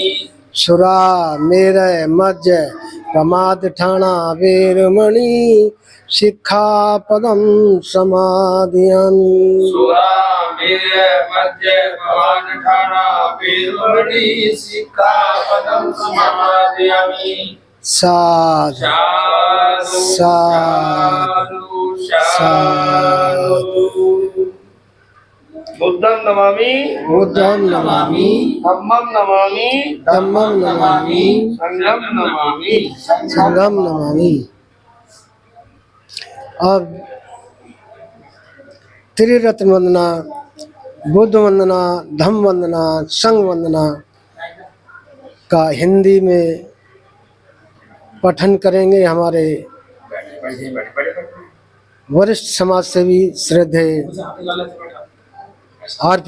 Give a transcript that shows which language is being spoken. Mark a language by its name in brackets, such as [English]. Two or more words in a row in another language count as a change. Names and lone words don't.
[Pali] सुरा मेरय मज्ज प्रमाद ठाणा वेरमणि शिक्षापदं समादयामि, सुरा मेरे मध्य भवन ठाणा वेरमणि शिक्षापदं समादयामि, साधु साधु साधु साधु। बुद्धं नमामि, बुद्धं नमामि, धम्मं नमामि, धम्मं नमामि, संघं नमामि। संघं नमामि। [Hindi] अब त्रिरत्न वंदना, बुद्ध वंदना, धम्म वंदना, संघ वंदना का हिंदी में पठन करेंगे हमारे वरिष्ठ समाज सेवी श्रद्धेय आर.पी.